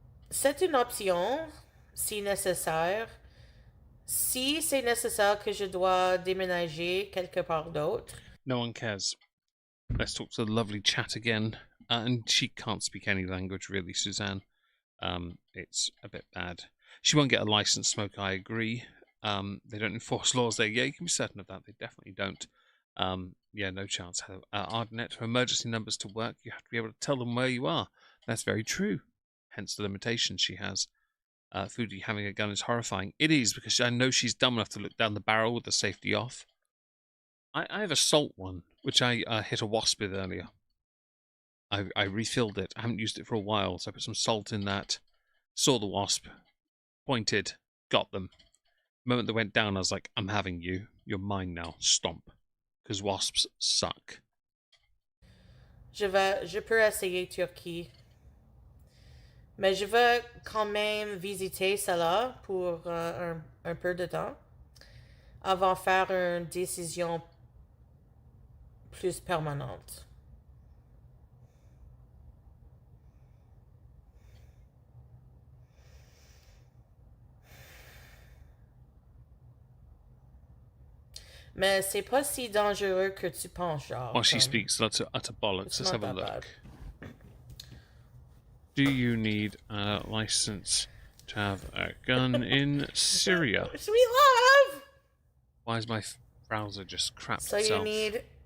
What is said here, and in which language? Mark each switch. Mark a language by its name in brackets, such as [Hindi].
[French] C'est une option si nécessaire. Si c'est nécessaire que je dois déménager quelque part d'autre. [English] No one cares. Let's talk to the lovely chat again. And she can't speak any language, really, Suzanne. It's a bit bad. She won't get a licensed smoker, I agree. They don't enforce laws there. Yeah, you can be certain of that. They definitely don't. Yeah, no chance. ArdNet, for emergency numbers to work, you have to be able to tell them where you are. That's very true. Hence the limitations she has. Foodie having a gun is horrifying. It is, because I know she's dumb enough to look down the barrel with the safety off. I have a salt one, which I hit a wasp with earlier. I refilled it. I haven't used it for a while, so I put some salt in that. Saw the wasp, pointed, got them. The moment they went down, I was like, I'm having you. You're mine now. Stomp. Because wasps suck. [French] Je peux essayer Turquie. Mais je veux quand même visiter cela pour un peu de temps avant de faire une décision plus permanente. Mais c'est pas si dangereux que tu penses, genre. [English] While she speaks utter bollocks, let's have a look. Bad. Do you need a license to have a gun in Syria? Sweet love! Why is my browser just crapped So itself? you need...